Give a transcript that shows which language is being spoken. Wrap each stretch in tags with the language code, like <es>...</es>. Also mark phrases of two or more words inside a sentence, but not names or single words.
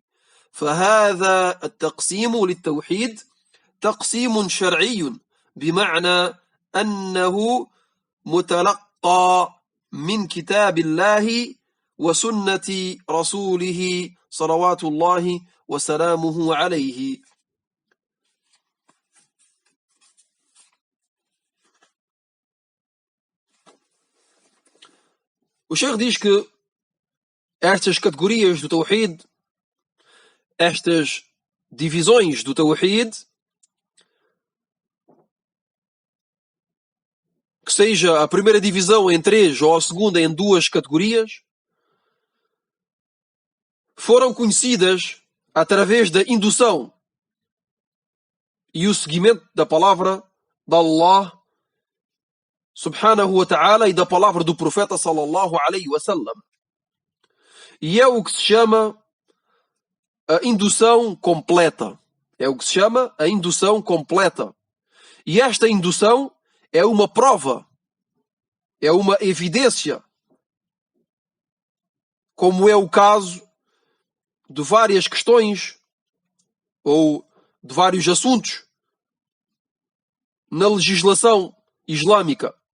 <ar>فهذا التقسيم للتوحيد تقسيم شرعي بمعنى أنه متلقى من كتاب الله وسنة رسوله صلوات الله وسلامه عليه.</ar> <pt>O Sheikh diz que estas categorias do Tawhid, estas divisões do Tawhid, que seja a primeira divisão em 3 ou a segunda em 2 categorias, foram conhecidas através da indução e o seguimento da palavra de Allah</pt> <ar>سبحانه وتعالى</ar> <pt>e da palavra do profeta</pt> <ar>صلى الله عليه وسلم.</ar> <pt>E é o que se chama a indução completa. É o que se chama a indução completa. E esta indução é uma prova, é uma evidência, como é o caso de várias questões ou de vários assuntos na legislação islâmica.</pt>